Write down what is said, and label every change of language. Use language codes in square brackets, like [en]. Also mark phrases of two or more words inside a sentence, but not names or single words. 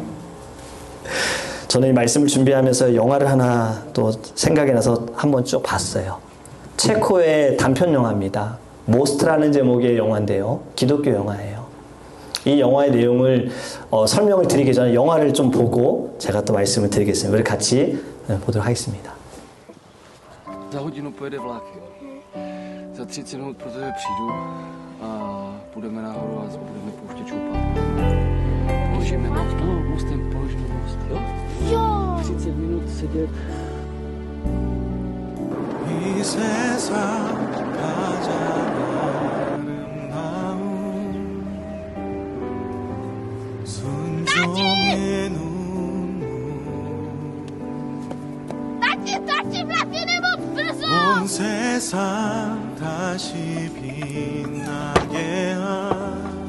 [ko] 저는 이 말씀을 준비하면서 영화를 하나 또 생각이 나서 한번 쭉 봤어요. 체코의 단편 영화입니다. 모스트라는 제목의 영화인데요. 기독교 영화예요. 이 영화의 내용을 설명을 드리기 전에 영화를 좀 보고 제가 또 말씀을 드리겠습니다. 우리 같이 보도록 하겠습니다. [cs] Za hodinu pojede vlak. Za 30 minut pro tebe přijdu a půjdeme nahoru a budeme pouštět šoupat. Položíme most, no, mostem položíme most, jo? Jo! 30 minut sedět. [ko] 이 세상 가장 아름다운 순종의 눈물 온 세상 다시 빛나게 한